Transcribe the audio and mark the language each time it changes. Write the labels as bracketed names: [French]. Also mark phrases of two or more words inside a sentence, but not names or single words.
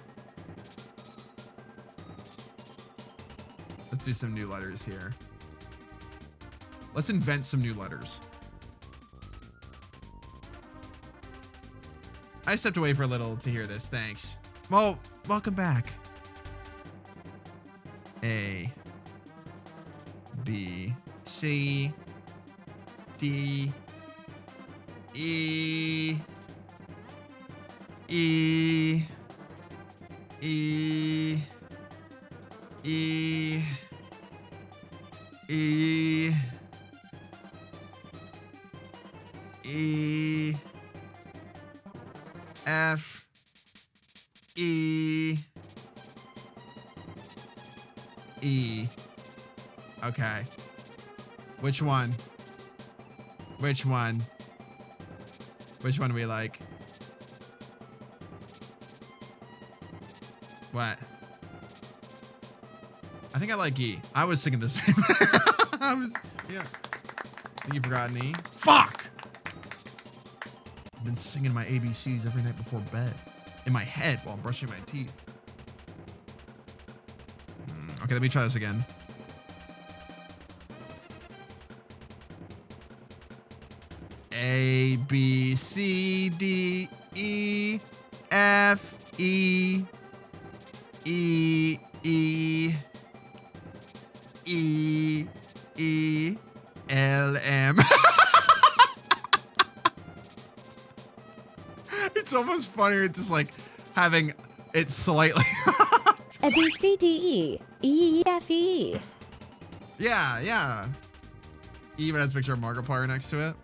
[English] Let's do some new letters here. Let's invent some new letters. I stepped away for a little to hear this. Thanks. Well, welcome back. A, B, C, D, E, E, E, E, E, E, F, E, E. Okay. Which one? Which one? Which one do we like? What? I think I like E. I was singing the same thing. Yeah. I think you forgot an E. Fuck! I've been singing my ABCs every night before bed. In my head while I'm brushing my teeth. Okay, let me try this again. A, B, C, D, E, F, E, E, E, E, E, L, M. It's almost funnier just like having it slightly. A, B, C, D, E. E, F, E. Yeah, yeah. E even has a picture of Markiplier next to it.